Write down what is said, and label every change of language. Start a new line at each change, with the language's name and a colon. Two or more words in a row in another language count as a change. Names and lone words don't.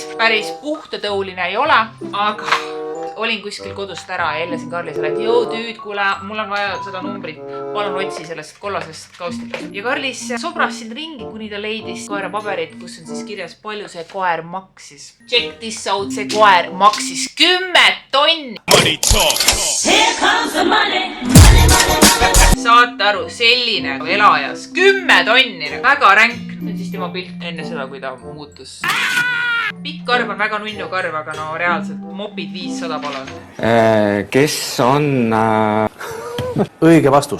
Estonian: Päris puhtatõuline ei ole, aga olin kuskil kodust ära ja heljasin Karlisele, et joo tüüd, kuule, mul on vaja seda numbrit. Palun otsi sellest kollasest kaustikast. Ja Karlis sobras siin ringi, kuni ta leidis koera paberit, kus on siis kirjas, palju see koer maksis.
English: Check this out,
Estonian: see koer maksis 10 tonni.
English: Here comes the money.
Estonian: Saate aru, selline elajas 10 tonni. Väga ränk. See on siis tema pilt enne seda, kui ta muutus. Pikk karv on väga nunnu karv, aga reaalselt mopid 500 palun. Kes on õige vastus?